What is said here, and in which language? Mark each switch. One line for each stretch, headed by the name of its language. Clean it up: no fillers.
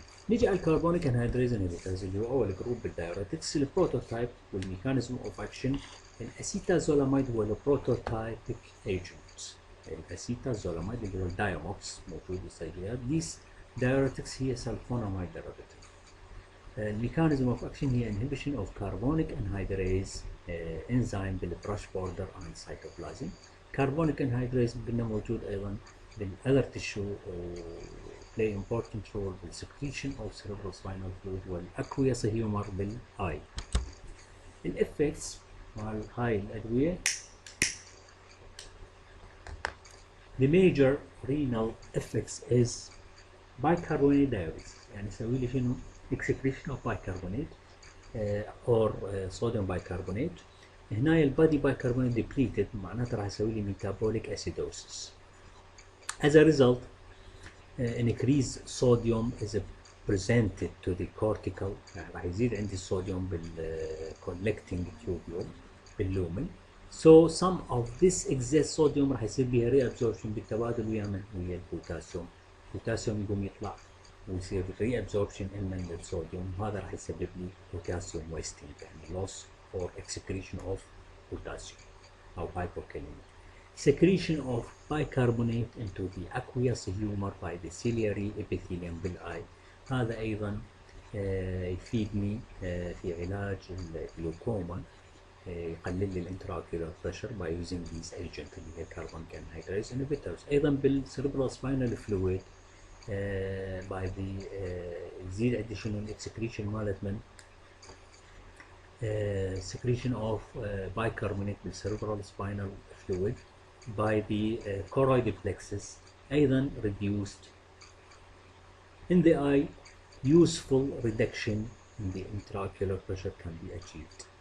Arabic: نيجي على الكربونيك انهيدريز انهبيترز اللي هو اول جروب بالدايوريتكس. البروتوتايب والميكانيزم اوف اكشن، الاسيتازولاميد هو البروتوتايبك ايجنت. الاسيتازولاميد اللي هو الدايموكس موجود بالصيدليات.
English: These diuretics هي sulfonamide derivative. الميكانيزم of action هي inhibition of carbonic anhydrase enzyme بالبرش border and cytoplasm. carbonic anhydrase قلنا موجود ايضا بالاذر تشو play important role بالsecretion of cerebral spinal fluid والاكويس هيومر بالاي. الافكتس مال هاي الادويه، the major renal effects is bicarbonate diuresis، يعني يسوي لي شنو excretion of bicarbonate or sodium bicarbonate.
Arabic: هنا البادي bicarbonate depleted معناته راح يسوي لي metabolic acidosis.
English: As a result increased sodium is presented to the cortical، يعني راح يزيد عندي الصوديوم collecting tubule باللومن.
Arabic: So some of this excess sodium راح يصير بها reabsorption بالتبادل ويا من؟ ويا البوتاسيوم. البوتاسيوم يقوم يطلع ويصير reabsorption من الصوديوم، وهذا راح يسبب لي potassium wasting، يعني
English: loss or excretion of potassium
Arabic: أو hypokalemia.
English: Secretion of bicarbonate into the aqueous humor by the ciliary epithelium بالeye.
Arabic: هذا أيضا يفيدني في علاج الجلوكوما. يقلل لي الانتراكيولار بريشر باي يوزنج ذيز ايجنت اللي هي كربون كانهيدريز انهبيترز. ايضا بالسيربرال سباينال فلويد باي ذا يزيد عندي شنو الاكسكريشن مالت من
English: secretion of bicarbonate بالcerebral spinal fluid by the choroid plexus. أيضا reduced in the eye. Useful reduction in the intraocular pressure can be achieved.